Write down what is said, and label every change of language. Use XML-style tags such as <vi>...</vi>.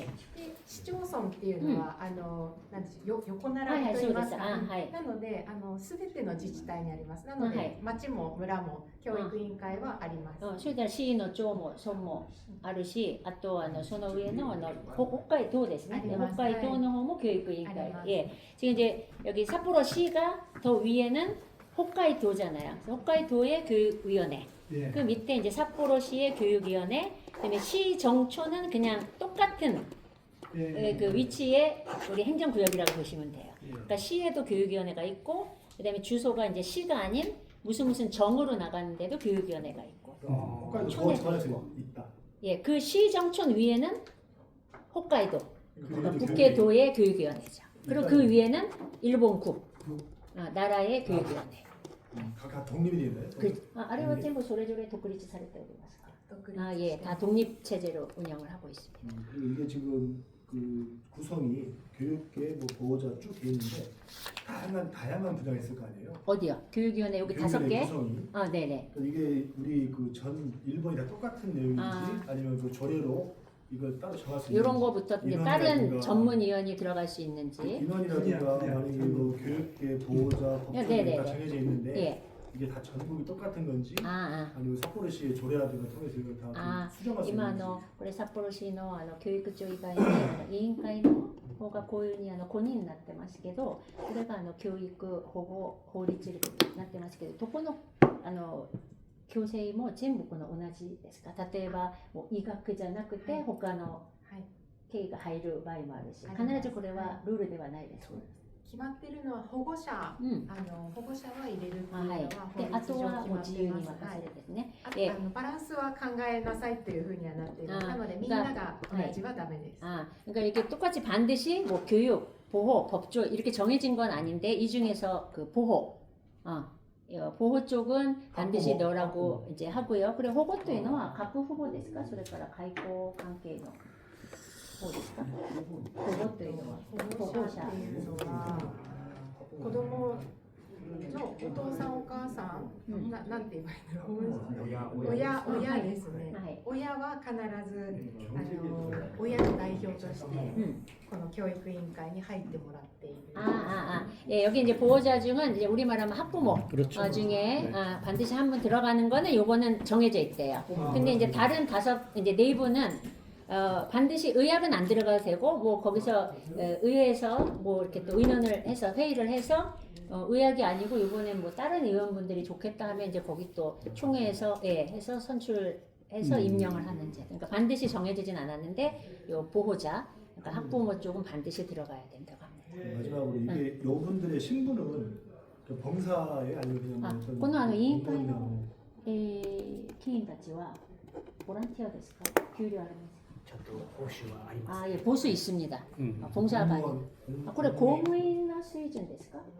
<ja>で市町村っていうのは、なんでしょう、横並びと言いますか、なので全ての自治体にあります。なので、町も村も教育委員会はあります。それから市の町も村もあるし、あとその上の北海道ですね。北海道の方も教育委員会。</ja> <ko>예. 지금 이제 여기 삿포로시가 더 위에는 홋카이도잖아요. 홋카이도의 교육위원회. 예. 그 밑에 이제 삿포로시의 교육위원회, 그다음에 시 정초는 그냥 똑같은 그 위치에 우리 행정구역이라고 보시면 돼요. 그러니까 시에도 교육위원회가 있고, 그다음에 주소가 이제 시가 아닌 무슨 정으로 나가는데도 교육위원회가 있고. 홋카이도 도에서 있다. 예, 그 시 정촌 위에는 홋카이도, 그러니까 북해도의 교육위원회죠. 그리고 그 위에는 일본국, 나라의 교육위원회. 각각 독립이 되어 있나요?</ko> <ja>あれは全部それぞれ独立されておりますか。</ja> <ko>예, 다 독립 체제로 운영을 하고 있습니다. 그리고 이게 지금 그 구성이 교육계 뭐 보호자 쭉 돼 있는데 다양한 분야가 있을 거 아니에요? 어디요? 교육위원회 여기 5개? 구성이. 네네. 이게 우리 그 전 일본이 다 똑같은 내용인지 아니면 그 조례로 이걸 따로 정할 수 있는지 이런 거부터 이제 다른 전문위원이 들어갈 수 있는지. 인원이라든가 만약에 뭐 교육계 보호자 법률이 다 정해져 있는데 예. 이게 다 전국이 똑같은 건지 あ 아니면 삿포로시의 조례라든가 통해서 이걸 다 수정할 수</ko> <ja>今</ja> <ko>있는지</ko> <ja>これ札幌市の教育庁以外に委員会の方がこういうふうに5人になってますけど、これが教育保護法律になってますけど、どこの教制も全部この同じですか。例えばもう医学じゃなくて他の経緯が入る場合もあるし、必ずこれはルールではないです。決まっているのは保護者、保護者は入れるっていうのはで、あとはもう自由に任せるですね。バランスは考えなさいというふうにはなっています。なのでみんなが同じはダメです。</ja> <ko>그러니까 이게 똑같이 반드시 뭐 교육, 보호, 법조 이렇게 정해진 건 아닌데 이 중에서 그 보호, 보호 쪽은 반드시 넣으라고 이제 하고요. 그리고</ko> <ja>保護というのは各保護ですか？それから外交関係の保護ですか？保護というのは保護者っていうのは子供のお父さんお母さん、なんて言えばいいの？親ですね。親は必ず親の代表としてこの教育委員会に入ってもらっている。</ja> <ko>예, 여기 이제 보호자 중은 이제 우리 말하면 학부모 중에 반드시 한 분 들어가는 거는 요거는 정해져 있대요. 근데 이제 다른 이제 4분은 반드시 의학은 안 들어가도 되고 뭐 거기서 의회에서 뭐 이렇게 또 의논을 해서 회의를 해서 의학이 아니고 이번에 뭐 다른 의원분들이 좋겠다 하면 이제 거기 또 총회에서 해서 선출해서 임명을 하는지. 그러니까 반드시 정해지진 않았는데 요 보호자, 그러니까 학부모 쪽은 반드시 들어가야 된다고 합니다. 마지막으로 이게 요분들의 신분은 범사에 아니면 그냥</ko> <ja>この委員会の議員たちはボランティアですか？給料ありますか？ちゃんと報酬はあります。</ja> <ko>예, 보수 있습니다. 봉사가 아니고.</ko> <ja>これ公務員の水準ですか？</ja>